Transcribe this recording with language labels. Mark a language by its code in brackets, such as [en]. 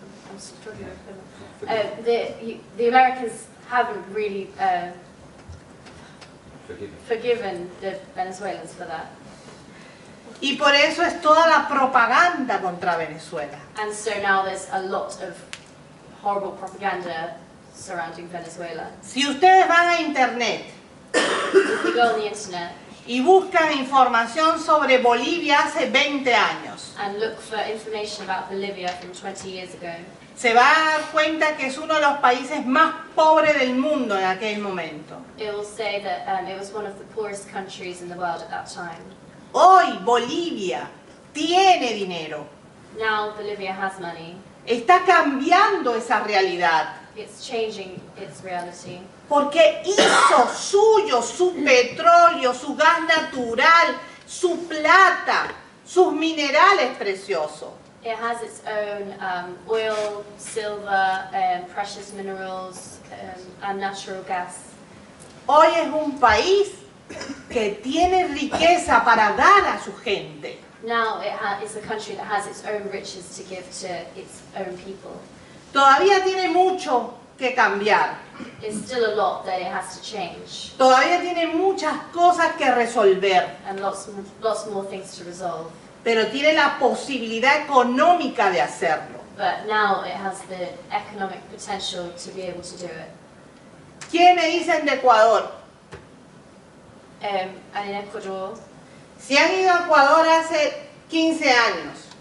[en] I'm struggling with them. The Americans haven't really forgiven the Venezuelans for that, [es] Y por eso es toda la propaganda contra Venezuela. [en] and so now there's a lot of horrible propaganda surrounding Venezuela. [es] Si ustedes van a internet [en] If you go on the internet [es] y buscan información sobre Bolivia hace 20 años, [en] and look for information about Bolivia from 20 years ago, [es] se va a dar cuenta que es uno de los países más pobres del mundo en aquel momento. [en] it will say that it was one of the poorest countries in the world at that time. [es] Hoy Bolivia tiene dinero, [en] Now Bolivia has money. [es] está cambiando esa realidad, [en] It's changing its reality [es] porque hizo suyo su petróleo, su gas natural, su plata, sus minerales preciosos. [en] It has its own oil, silver, precious minerals, and natural gas. [es] Hoy es un país que tiene riqueza para dar a su gente. [en] Now it's a country that has its own riches to give to its own people. [es] Todavía tiene mucho que cambiar. [en] There's still a lot that it has to change, [es] Todavía tiene muchas cosas que resolver. [en] and lots more things to resolve. [es] Pero tiene la posibilidad económica de hacerlo. [en] But now it has the economic potential to be able to do it. [es] ¿Quién me dicen de Ecuador? [en] And in Ecuador, [es] Si han ido a Ecuador hace 15 años,